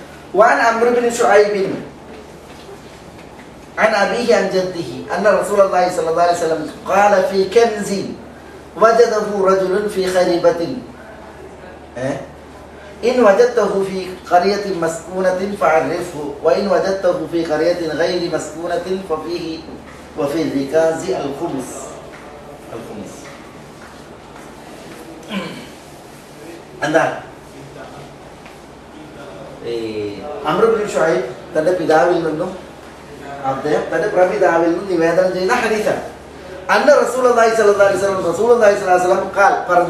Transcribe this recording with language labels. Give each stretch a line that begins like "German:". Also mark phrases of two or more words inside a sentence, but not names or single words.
Arabic: وعن عمرو بن شعيب عن أبيه عن جده أن رسول الله صلى الله عليه وسلم قال في كنز وجده رجل في خريبة إن وجدته في قرية مسكونة فعرفه وإن وجدته في قرية غير مسكونة ففيه وفي الركاز الخمس
Malayalam: എന്താണ് അംർ ഇബ്നു ഷുഐബ് തന്റെ പിതാവിൽ നിന്നും അദ്ദേഹം തന്റെ പ്രപിതാവിൽ നിന്നും നിവേദനം ചെയ്യുന്ന ഹദീസാണ്.
Arabic: أن رسول الله صلى الله عليه وسلم رسول الله صلى الله عليه وسلم قال പറഞ്ഞു.